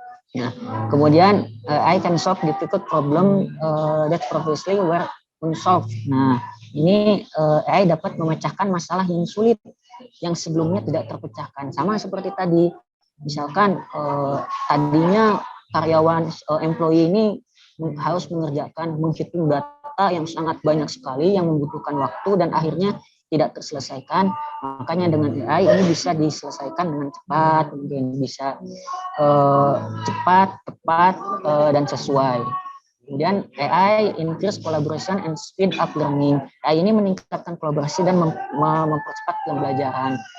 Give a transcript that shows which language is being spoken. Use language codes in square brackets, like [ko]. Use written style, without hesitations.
[id] Nah, kemudian [en] I can solve difficult problem that previously were unsolved. [id] Nah, ini AI dapat memecahkan masalah yang sulit yang sebelumnya tidak terpecahkan. Sama seperti tadi, misalkan tadinya karyawan employee ini harus menghitung data yang sangat banyak sekali yang membutuhkan waktu dan akhirnya tidak terselesaikan. Makanya dengan AI ini bisa diselesaikan dengan cepat, mungkin bisa cepat, tepat, dan sesuai. Kemudian [en] AI increase collaboration and speed up learning. [id] AI ini meningkatkan kolaborasi dan mempercepat pembelajaran.